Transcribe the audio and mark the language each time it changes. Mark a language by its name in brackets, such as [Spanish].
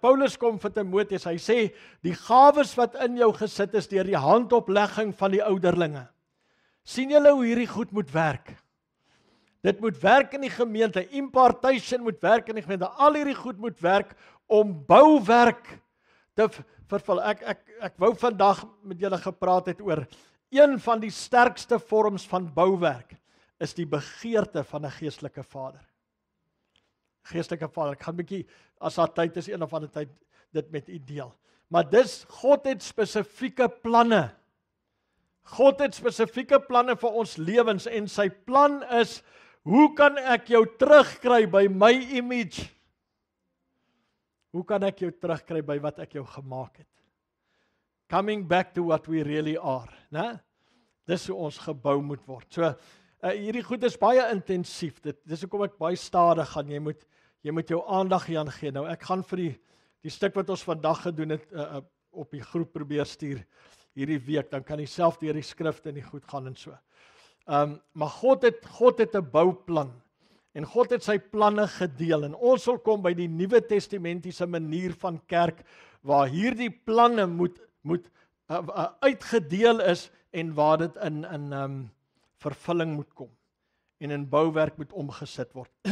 [Afrikaans] Paulus kom vir Timoteus, hy sê, die gawes wat in jou gesit is, deur die handoplegging van die ouderlinge. Sien julle hoe hierdie goed moet werk? Dit moet werk in die gemeente, impartation moet werk in die gemeente, al hierdie goed moet werk, om bouwerk te vervul. Ek wou vandag met julle gepraat het oor, een van die sterkste vorms van bouwerk, is die begeerte van 'n geestelike vader. Geestelike vader, ek gaan 'n bietjie, as daar tyd is, een of ander tyd, dit met u deel. Maar God het spesifieke planne. God het spesifieke planne vir ons lewens, en sy plan is, hoe kan ek jou terugkry by my image? Hoe kan ek jou terugkry by wat ek jou gemaak het? [English] Coming back to what we really are, né? [Afrikaans] Dis hoe ons gebou moet word. So, hierdie goed is baie intensief. Dis hoekom ek baie stadig gaan. Jy moet jou aandag hieraan gee. Nou, ek gaan vir die stuk wat ons vandag gedoen het, op die groep probeer stuur hierdie week, dan kan jy self deur die skrifte en die goed gaan en so. Maar God het 'n bouplan, en God het sy planne gedeel, en ons sal kom by die Nuwe Testamentiese manier van kerk, waar hierdie planne moet uitgedeel is, en waar dit in vervulling moet kom, en in bouwerk moet omgesit word.